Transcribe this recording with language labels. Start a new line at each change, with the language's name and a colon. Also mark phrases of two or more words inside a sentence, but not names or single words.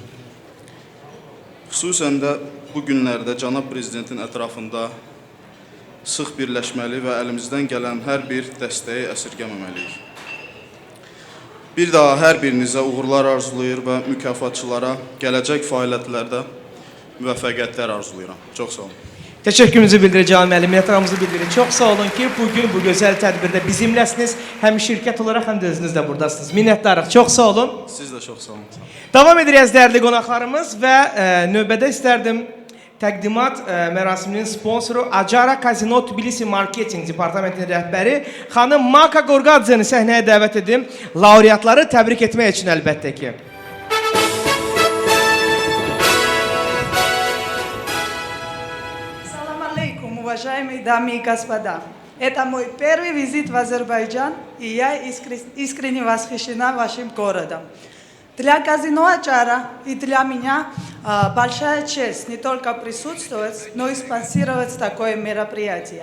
Azerbaijani: Xüsusən də bu günlərdə Cənab Prezidentin ətrafında sıx birləşməli və əlimizdən gələn hər bir dəstəyi əsirgəməməliyik. Bir daha hər birinizə uğurlar arzulayır və mükafatçılara gələcək fəaliyyətlərdə müvəffəqiyyətlər arzulayıram. Çox sağ olun.
Turkish: Teşekkürümüzü bildireceğim,
Azerbaijani: minnətdarlığımızı bildirin.
Turkish: Çok sağ olun ki bugün bu güzel tədbirdə bizimlesiniz. Hem şirket olarak hem de özünüz de buradasınız. Minnətdarıq. Çok sağ olun.
Azerbaijani: Siz də çox sağ olun.
Turkish: Devam edeceğiz
Azerbaijani: değerli qonaqlarımız və növbədə istərdim təqdimat mərasiminin sponsoru Acara Kazino Tbilisi Marketing Departamentinin rəhbəri xanım Maka Qorqadzəni səhnəyə dəvət edim. Laureatları təbrik etmək üçün əlbəttə ki.
Russian: Уважаемые дамы и господа, это мой первый визит в Азербайджан, и я искренне восхищена вашим городом. Для казино Ачара и для меня большая честь не только присутствовать, но и спонсировать такое мероприятие.